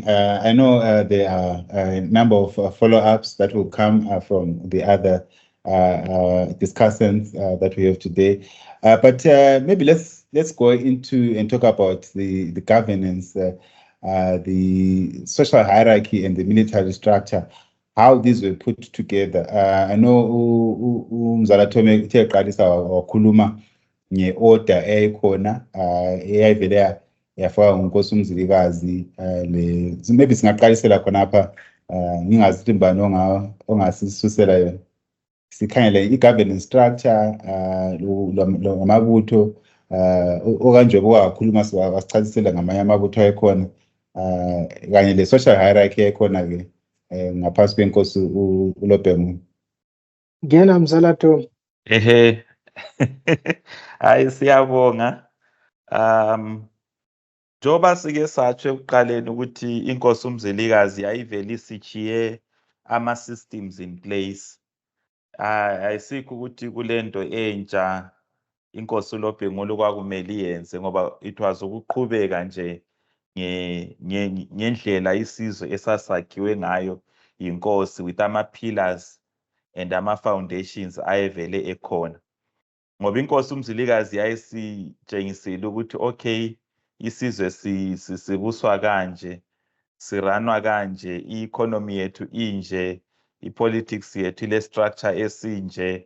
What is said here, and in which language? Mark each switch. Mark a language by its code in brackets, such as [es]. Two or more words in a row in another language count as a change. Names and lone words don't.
[en] I know there are a number of follow-ups that will come from the other discussants that we have today. But maybe let's go into and talk about the governance, the social hierarchy, and the military structure. How these were put together. [nd] I know Mzalathome uthe eqalisa wakhuluma nge-order eyayikhona eyayivele yafakwa nguNkosi uMzilikazi. Maybe singaqalisela khonapha, ngingazi ukuthi mbani ongasisusela yona. Sikhangele i- [en] governance structure [nd] lamabutho Okanjobo wakhuluma wasichazisela ngamanye amabutho ayekhona kanye le- [en] social hierarchy [nd] eyayikhona-ke ngaphansi kwenkosi uLobhemu. Ngiyena Mzalathome. Ehe. Hayi siyabonga. Njoba sike satsho ekuqaleni ukuthi inkosi uMzilikazi yayivele isichiye ama- [en] systems in place. [nd] Ayisikho ukuthi kulento entsha inkosi uLobhemu kwakumele iyenze ngoba [en] it was [nd] ukuqhubeka nje ngendlela isizwe esasakhiwe ngayo inkosi [en] with ama-pillars and ama-foundations [nd] ayevele ekhona. Ngoba inkosi uMzilikazi yayisitshengisile ukuthi okay isizwe sibuswa kanje, siranwa kanje, i-economy yethu inje, i-politics yethu ile structure esinje.